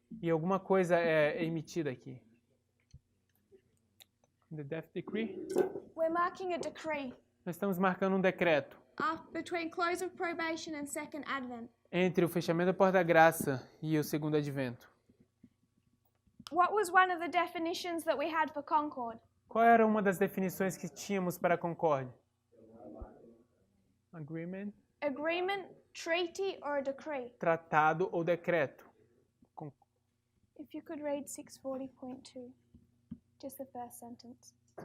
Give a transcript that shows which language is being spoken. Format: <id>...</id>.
<pt>E alguma coisa é emitida aqui.</pt> <en>The death decree? We're marking a decree</en> <pt>Nós estamos marcando um decreto</pt> <en>between close of probation and second advent.</en> <pt>entre o fechamento da porta da graça e o segundo advento.</pt> <en>What was one of the definitions that we had for Concord?</en> <pt>Qual era uma das definições que tínhamos para a Concórdia?</pt> <en>Agreement, Agreement, treaty, or a decree?</en> <pt>tratado ou decreto.</pt> <en>If you could read 640.2, just the first sentence.</en>